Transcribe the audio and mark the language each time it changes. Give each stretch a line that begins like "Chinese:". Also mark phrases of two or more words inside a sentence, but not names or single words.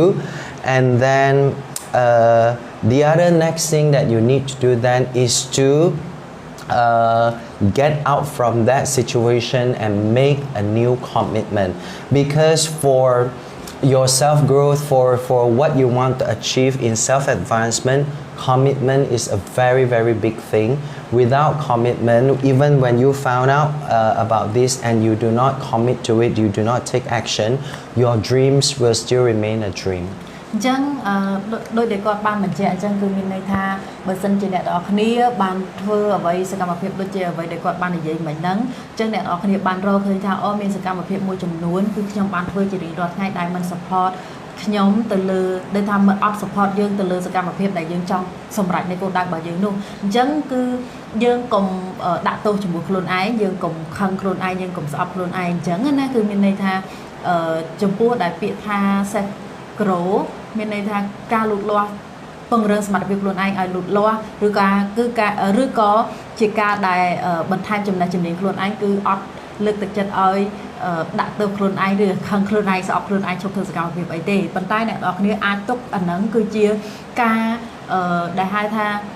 English: And then the other next thing that you need to do then is to get out from that situation and make a new commitment, because for your self-growth, for what you want to achieve in self-advancement, commitment is a very, very big thing. Without commitment, even when you found out about this and you do not commit to it, you do not take action, your dreams will still remain a dream.
Khmer: អញ្ចឹងដោយដែលគាត់បានបញ្ជាក់អញ្ចឹងគឺមានន័យថាបើសិនជាអ្នកទាំងអស់គ្នាបានធ្វើអ្វីសកម្មភាពដូចជាអ្វីដែលគាត់បាននិយាយមិញហ្នឹងអញ្ចឹងអ្នកទាំងអស់គ្នាបានរកឃើញថា អូមានសកម្មភាពមួយចំនួនគឺខ្ញុំបានធ្វើជារៀងរាល់ថ្ងៃដែលមិន support ខ្ញុំទៅលើដែលថាមិនអត់ support យើងទៅលើសកម្មភាព ដែលយើងចង់សម្រេចនៃគោលដៅរបស់យើងនោះអញ្ចឹងគឺយើងកុំដាក់ទោសជាមួយខ្លួនឯងយើងកុំខឹ ងខ្លួនឯងយើងកុំស្អប់ខ្លួនឯងអញ្ចឹងណាគឺមានន័យថាចំពោះដែលពាក្យថា
English: self grow
Khmer: មានន័យថាការលូតលាស់ពង្រឹងសមត្ថភាពខ្លួនឯងឲ្យលូតលាស់ឬក៏ជាការដែលបន្ថែមចំណេះជំនាញខ្លួនឯងគឺអត់លើកទឹកចិត្តឲ្យដាក់ទៅខ្លួនឯងឬខឹងខ្លួនឯងស្អប់ខ្លួនឯងឈប់ធ្វើសកម្មភាពអីទេប៉ុន្តែអ្នកនរគ្នាអាចទុកអាហ្នឹងគឺជាការដែលហៅថា